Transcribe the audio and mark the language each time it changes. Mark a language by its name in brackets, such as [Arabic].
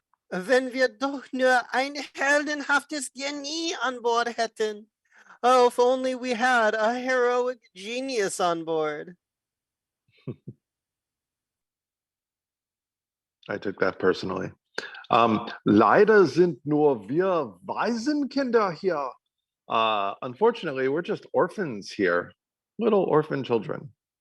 [German] Wenn wir doch nur ein heldenhaftes Genie an Bord hätten. [English] Oh, if only we had a heroic genius on board. I took that personally. [German] Leider sind nur wir Waisenkinder hier. [English] Unfortunately, we're just orphans here. Little orphan children.